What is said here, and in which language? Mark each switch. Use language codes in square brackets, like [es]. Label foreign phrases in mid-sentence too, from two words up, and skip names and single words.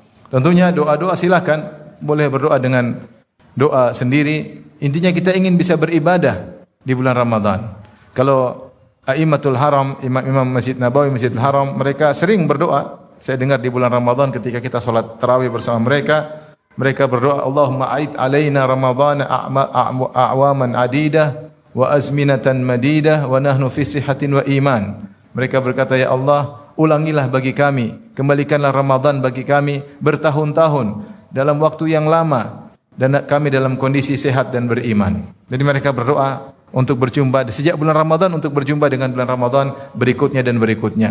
[id] Tentunya doa-doa silakan, boleh berdoa dengan doa sendiri. Intinya kita ingin bisa beribadah di bulan Ramadan. Kalau [ar] أئمة الحرم, [id] imam Masjid Nabawi, Masjidil Haram, mereka sering berdoa. Saya dengar di bulan Ramadan ketika kita salat tarawih bersama mereka, mereka berdoa, [ar] اللهم أعد علينا رمضان أعواما عديدة وأزمنة مديدة ونحن في صحة وإيمان. [id] Mereka berkata, ya Allah, ulangilah bagi kami, kembalikanlah Ramadan bagi kami bertahun-tahun dalam waktu yang lama dan kami dalam kondisi sehat dan beriman. Jadi mereka berdoa untuk berjumpa sejak bulan Ramadan untuk berjumpa dengan bulan Ramadan berikutnya dan berikutnya.